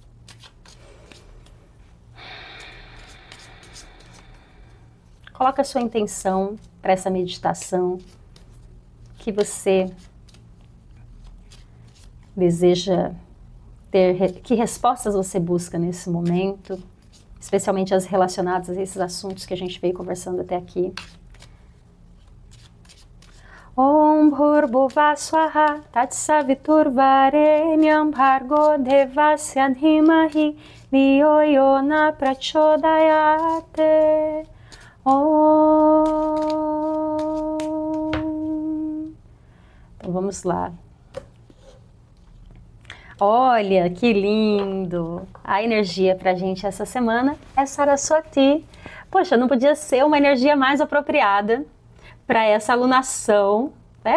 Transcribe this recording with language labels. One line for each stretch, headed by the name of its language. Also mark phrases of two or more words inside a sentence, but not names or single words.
Portuguese: Coloca a sua intenção para essa meditação que você deseja ter, que respostas você busca nesse momento, especialmente as relacionadas a esses assuntos que a gente veio conversando até aqui.
Sanskrit: ॐ भूर्भुवः स्वः तत्सवितुर्वरेण्यं भर्गो देवस्य धीमहि धियो यो नः प्रचोदयात्.
Portuguese: Om. Então vamos lá. Olha que lindo! A energia pra gente essa semana é Saraswati. Poxa, não podia ser uma energia mais apropriada para essa alunação, né?